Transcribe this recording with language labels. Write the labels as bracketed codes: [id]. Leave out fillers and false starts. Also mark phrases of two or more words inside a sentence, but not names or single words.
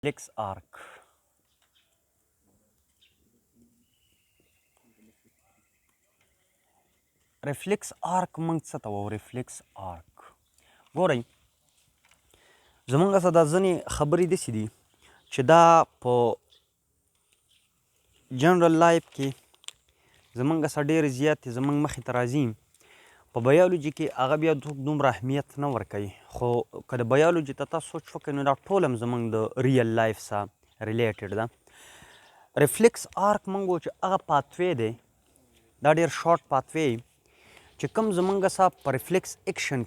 [en] reflex arc. reflex arc [ps] موږ څه ته وایو [en] reflex arc [ps] ګورئ زموږ څه دا ځینې خبرې داسې دي چې دا په [en] general life [ps] کې زموږ څه ډېرې زیاتې زموږ مخې ته راځي په بایولوژي کې هغه بیا دومره اهمیت نه ورکوي خو که د بایولوژي ته تاسو سوچ وکړئ نو دا ټول هم زموږ د [en] real life [ps] سره ریلیټډ ده [en] reflex arc [ps] موږ وایو چې هغه پاتوی دی دا ډېر [en] short pathway [ps] چې کوم زموږ سره په [en] reflex action